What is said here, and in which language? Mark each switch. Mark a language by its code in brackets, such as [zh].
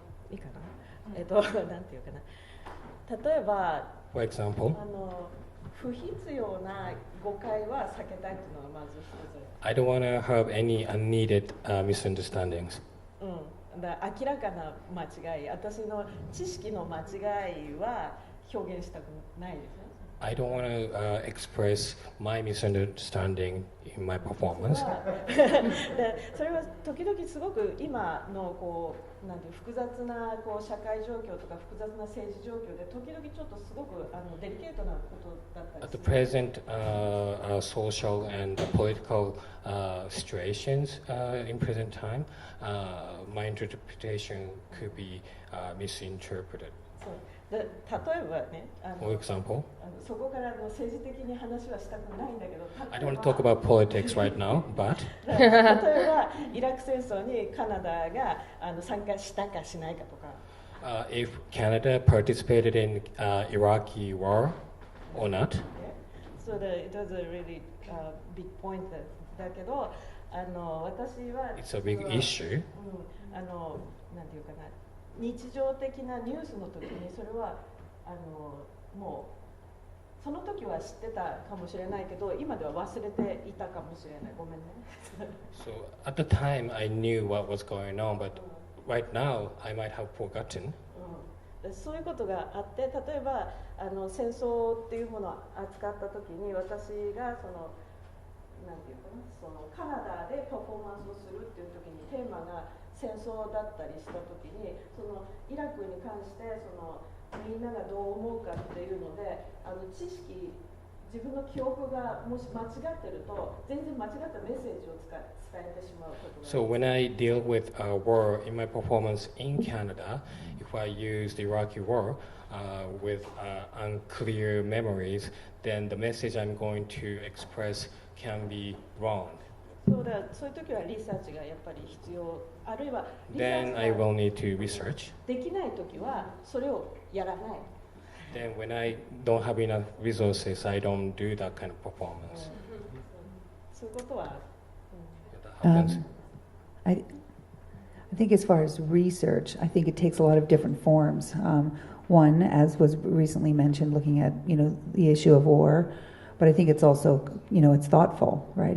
[ja] いいかな、なんていうかな、例えば [en] For example, [ja] 不必要な誤解は避けたいというのがまず一つ。 [en] I don't want to have any unneeded misunderstandings. [ja] だから明らかな間違い、私の知識の間違いは表現したくないですね。 [en] I don't want to express my misunderstanding in my performance. [ja] でそれは時々すごく今のこうなんていう複雑なこう社会状況とか複雑な政治状況で時々ちょっとすごくデリケートなことだったり [en] At the [ja] する。 [en] present social and political situations in present time, my interpretation could be misinterpreted. [ja] そうで例えばね、 [en] For example, [ja] そこから政治的に話はしたくないんだけど、 [en] I don't want to talk about politics right now, but [ja] 例えばイラク戦争にカナダが参加したかしないかとか。 [en] if Canada participated in Iraqi war or not, So it was a really big point [ja] だけど、私は [en] it's a big issue. [ja] なんていうかな、日常的なニュースの時にそれはもうその時は知ってたかもしれないけど、今では忘れていたかもしれない。ごめんね。 [en] So at the time, I knew what was going on, but right now, I might have forgotten. [ja] そういうことがあって、例えば戦争っていうものを扱った時に私がなんていうかな、カナダでパフォーマンスをするっていう時にテーマが戦争だったりした時に、イラクに関してみんながどう思うかっていうので知識、自分の記憶がもし間違ってると全然間違ったメッセージを伝えてしまうことがある。 [en] So when I deal with war in my performance in Canada, if I use the Iraqi war with unclear memories, then the message I'm going to express can be wrong. [ja] そういう時はリサーチがやっぱり必要、あるいはリサ [en] Then I [ja] ーチが [en] will need to research. [ja] できない時はそれをやらない。 [en] Then when I don't have enough resources, I don't do that kind of performance. [ja] そういうことは、 [en] That happens. I think as far as research, I think it takes a lot of different forms. One, as was recently mentioned, looking at the issue of war, but I think it's also it's thoughtful, right?